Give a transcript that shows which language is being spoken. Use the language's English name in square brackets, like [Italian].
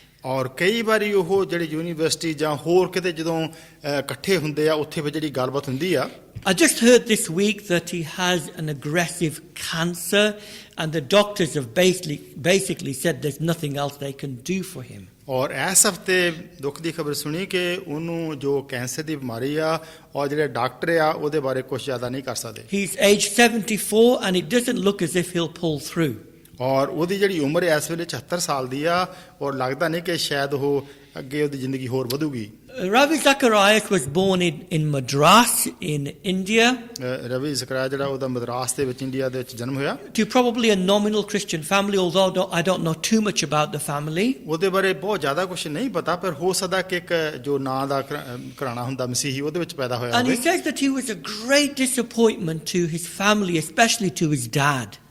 [Punjabi] ਔਰ ਕਈ ਵਾਰੀ ਉਹ ਜਿਹੜੇ ਯੂਨੀਵਰਸਿਟੀ ਜਾਂ ਹੋਰ ਕਿਤੇ ਜਦੋਂ ਇਕੱਠੇ ਹੁੰਦੇ ਆ, ਉੱਥੇ ਫਿਰ ਜਿਹੜੀ ਗੱਲਬਾਤ ਹੁੰਦੀ ਆ। [English] I just heard this week that he has an aggressive cancer and the doctors have basically said there's nothing else they can do for him. [Punjabi] ਔਰ ਇਸ ਹਫਤੇ ਦੁੱਖ ਦੀ ਖਬਰ ਸੁਣੀ ਕਿ ਉਹਨੂੰ ਜੋ ਕੈਂਸਰ ਦੀ ਬਿਮਾਰੀ ਆ, ਔਰ ਜਿਹੜੇ ਡਾਕਟਰ ਆ ਉਹਦੇ ਬਾਰੇ ਕੁਝ ਜ਼ਿਆਦਾ ਨਹੀਂ ਕਰ ਸਕਦੇ। [English] He's aged 74 and it doesn't look as if he'll pull through. [Punjabi] ਔਰ ਉਹਦੀ ਜਿਹੜੀ ਉਮਰ ਇਸ ਵੇਲੇ 74 ਸਾਲ ਦੀ ਆ, ਔਰ ਲੱਗਦਾ ਨਹੀਂ ਕਿ ਸ਼ਾਇਦ ਉਹ ਅੱਗੇ ਉਹਦੀ ਜ਼ਿੰਦਗੀ ਹੋਰ ਵਧੂਗੀ। [English] Ravi Zacharias was born in Madras in India [Punjabi] Ravi ਜ਼ਕਰਿਆ ਜਿਹੜਾ ਉਹਦਾ ਮਦਰਾਸ ਦੇ ਵਿੱਚ ਇੰਡੀਆ ਦੇ ਵਿੱਚ ਜਨਮ ਹੋਇਆ। [English] to probably a nominal Christian family, although I don't know too much about the family. [Punjabi] ਉਹਦੇ ਬਾਰੇ ਬਹੁਤ ਜ਼ਿਆਦਾ ਕੁਝ ਨਹੀਂ ਪਤਾ, ਪਰ ਹੋ ਸਕਦਾ ਕਿ ਇੱਕ ਜੋ ਨਾਂ ਦਾ ਘਰਾਣਾ ਹੁੰਦਾ ਮਸੀਹੀ, ਉਹਦੇ ਵਿੱਚ ਪੈਦਾ ਹੋਇਆ [English] And he [Punjabi] ਹੋਵੇ। [English] says that he was a great disappointment to his family, especially to his dad.